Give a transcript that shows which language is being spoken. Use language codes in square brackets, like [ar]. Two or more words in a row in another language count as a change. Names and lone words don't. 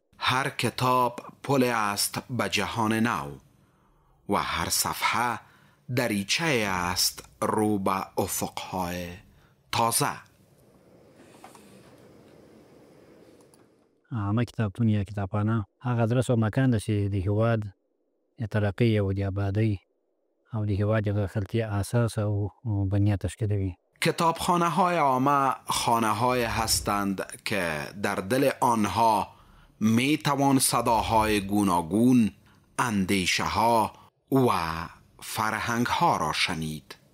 [fa] هر کتاب پل است به جهان نو و هر صفحه دریچه است رو به افقهای تازه. [ps] همه کتابتون یا کتابخانه هغه ادرس او مکان ده چې د هیواد د ترقۍ او د آبادۍ او د هیواد د خلطی اساس او بنیاد تشکیلوي. [fa] کتابخانه های عامه خانه های هستند که در دل آنها می توان صداهای گوناگون، اندیشه ها و فرهنگ ها را شنید.